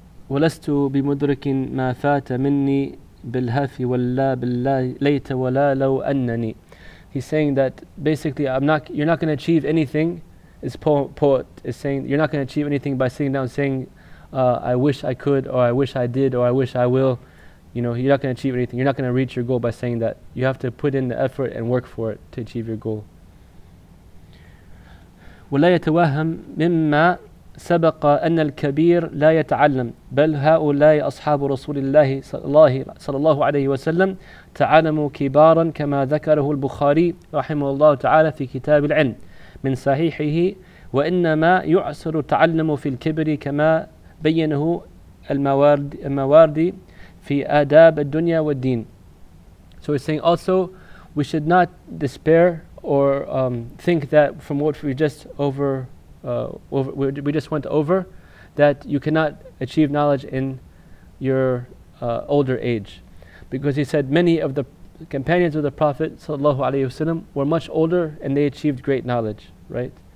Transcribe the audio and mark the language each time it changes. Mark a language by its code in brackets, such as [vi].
[ar] ولست بمدرك ما فات مني بالهف ولا بالليت ولا لو أنني. [en] He's saying that basically you're not going to achieve anything. This poet is saying you're not going to achieve anything by sitting down saying I wish I could, or I wish I did, or I wish I will. You're not going to achieve anything. You're not going to reach your goal by saying that. You have to put in the effort and work for it to achieve your goal. [ar] ولا يتوهم مما سبق أن الكبير لا يتعلم بل هؤلاء أصحاب رسول الله صلى الله عليه وسلم تعلموا كبارا كما ذكره البخاري رحمه الله تعالى في كتاب العلم من صحيحه وإنما يعسر التعلم في الكبر كما بينه المواردي في آداب الدنيا والدين. [en] So he's saying also we should not despair or think that from what we just we just went over, that you cannot achieve knowledge in your older age, because he said many of the companions of the Prophet ﷺ were much older and they achieved great knowledge, right?